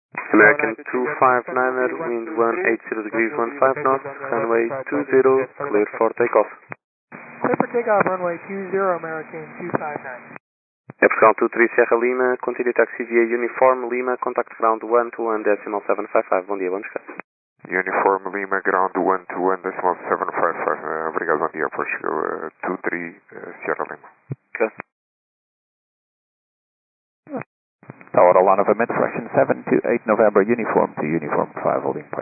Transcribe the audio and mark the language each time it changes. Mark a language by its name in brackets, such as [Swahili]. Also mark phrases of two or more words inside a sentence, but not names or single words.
[English] American 259er, wind 180 degrees 15 knots, runway 20, clear for takeoff. Clear for takeoff, runway 20, American 259. Portugal 23 Sierra Lima, continue taxi via Uniform Lima, contact ground 121.755, [Portuguese] bom dia, bom descanso. [English] Uniform Lima, ground 121.755, [Portuguese] obrigado, bom dia, Portugal 23 Sierra Lima. [English] Okay. Tower Alarm novamente, fraction 728 November, uniform to uniform 5, holding point.